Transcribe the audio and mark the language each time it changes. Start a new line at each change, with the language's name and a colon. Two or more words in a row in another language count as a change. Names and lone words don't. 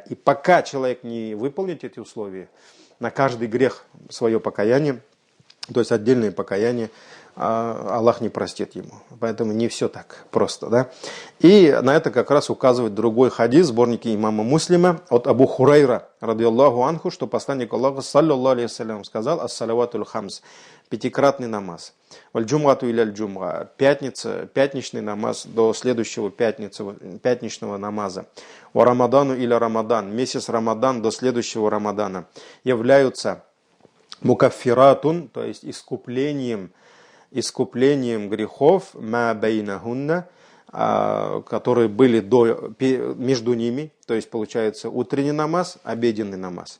Russian: И пока человек не выполнит эти условия, на каждый грех свое покаяние, то есть отдельное покаяние, Аллах не простит ему. Поэтому не все так просто. Да? И на это как раз указывает другой хадис, сборники имама Муслима, от Абу Хурайра,
Arabic: радиаллаху анху,
Russian: что посланник Аллаха,
Arabic: саллаллаху алейхи вассалям,
Russian: сказал:
Arabic: ас-салаватуль хамс,
Russian: пятикратный намаз.
Arabic: والجمعة إلى الجمعة,
Russian: пятничный намаз до следующего пятничного намаза.
Arabic: ورمضان إلى رمضان,
Russian: месяц Рамадан до следующего Рамадана являются мукаффиратун, то есть искуплением грехов,
Arabic: ма бейнахунна,
Russian: которые были между ними, то есть получается утренний намаз, обеденный намаз.